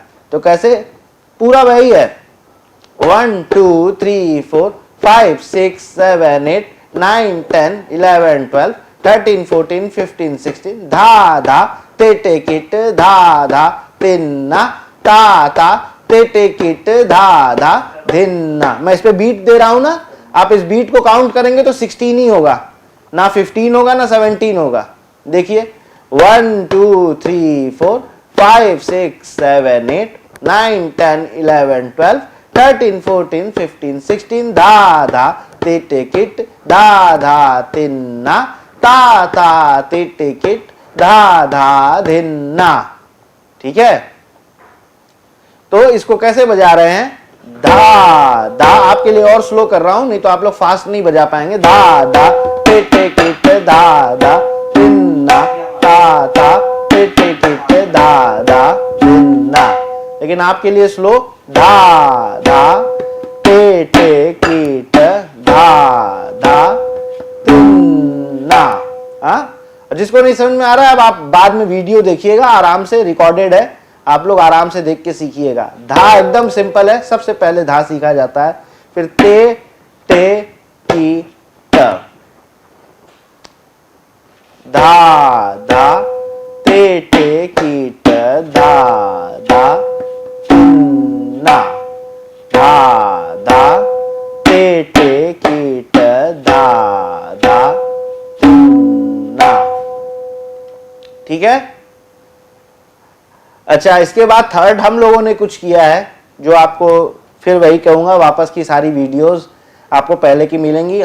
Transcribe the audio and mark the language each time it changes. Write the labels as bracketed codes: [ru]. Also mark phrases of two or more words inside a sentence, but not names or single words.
[hi] तो कैसे? पूरा वही है, 1 2 3 4 5 6 7 8 9 10 11 12 13 14 15 16 धा धा तेटे किट धा धा तिन्ना ता ता तेटे किट धा धा धिन्ना। मैं इस पे बीट दे रहा हूं ना, आप इस बीट को काउंट करेंगे तो 16 ही होगा, ना 15 होगा ना 17 होगा। देखिए 1 2 3 4 5 6 7 8 9 10 11 12 13 14 15 16 धा धा तेटे किट धा धा तिन्ना ता ता तेटे किट धा धा धिन्ना। ठीक है, तो इसको कैसे बजा रहे हैं? धा धा, आपके लिए और स्लो कर रहा हूं, नहीं तो आप लोग फास्ट नहीं बजा पाएंगे। धा धा तेटे किट धा धा तिन्ना ता ता तेटे किट धा धा तिन्ना। लेकिन आपके लिए स्लो, धा धा तेटे किट धा धा तिन्ना। हाँ, जिसको नहीं समझ में आ रहा है, अब आप बाद में वीडियो देखिएगा, आराम से रिकॉर्डेड है, आप लोग आराम से देख के सीखिएगा। धा एकदम सिंपल है, सबसे पहले धा सीखा जाता है, फिर ते टे की ट, धा धा ते टे की ट धा धा तिन्ना धा धा ते टे की ट धा धा तिन्ना। ठीक है। अच्छा, इसके बाद थर्ड हम लोगों ने कुछ किया है, जो आपको फिर वही कहूंगा, वापस की सारी वीडियोस आपको पहले की मिलेंगी।